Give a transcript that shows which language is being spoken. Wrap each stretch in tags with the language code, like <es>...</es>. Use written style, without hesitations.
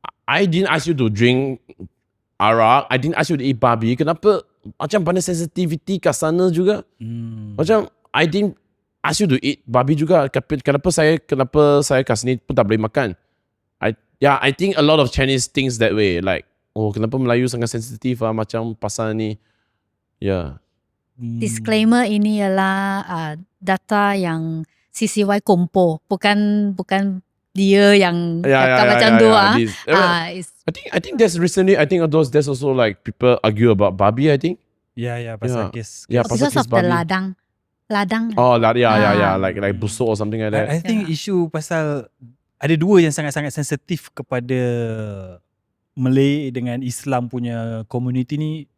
<en>I didn't ask you to drink arak, I didn't ask you to eat babi.</en> <ms>Kenapa macam banyak sensitivity kat sana juga? Macam</ms> <en>I didn't ask you to eat</en> <ms>babi juga. Kenapa saya kat sini pun tak boleh makan?</ms> <en>I think a lot of Chinese thinks that way.</en> <ms>Like, oh kenapa Melayu sangat sensitif macam pasal ni. Yeah. Disclaimer ini ialah data yang CCY kumpul, bukan dia yang cakap macam tu</ms> <en>I think there's recently there's also like people argue about babi, I think.</en> <ms>Pasal kes.</ms> <en>Because of the ladang. Oh, like busuk or something like that. I think</en> <ms>isu pasal ada dua yang sangat-sangat sensitif kepada Malay dengan Islam punya community ni.</ms>